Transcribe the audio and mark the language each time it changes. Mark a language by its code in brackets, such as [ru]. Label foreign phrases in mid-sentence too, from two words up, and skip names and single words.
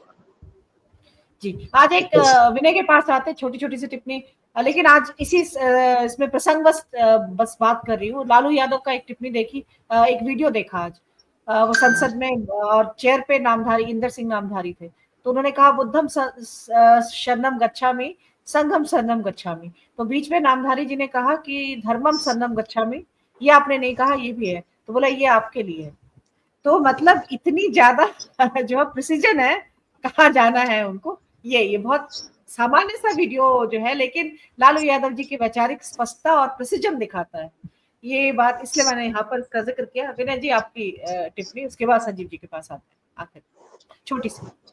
[hi] जी। आज एक विनय के पास आते, छोटी छोटी सी टिप्पणी, लेकिन आज इसी इसमें प्रसंग बस बात कर रही हूँ। लालू यादव का एक टिप्पणी देखी, एक वीडियो देखा आज, वो संसद में और चेयर पे नामधारी इंदर सिंह नामधारी थे, तो उन्होंने कहा [pi] बुद्धम शरणम गच्छामि संघम शरणम गच्छामि, [hi] तो बीच में नामधारी जी ने कहा कि [pi] धर्मम शरणम गच्छामि, [hi] ये आपने नहीं कहा, ये भी है, तो बोला ये आपके लिए है। तो मतलब इतनी ज्यादा जो प्रिसीजन है कहाँ जाना है उनको, ये बहुत सामान्य सा वीडियो जो है, लेकिन लालू यादव जी की वैचारिक स्पष्टता और प्रिसीजन दिखाता है। ये बात इसलिए मैंने यहाँ पर इसका जिक्र किया। विनय जी आपकी टिप्पणी, उसके बाद संजीव जी के पास आते हैं आखिर छोटी सी।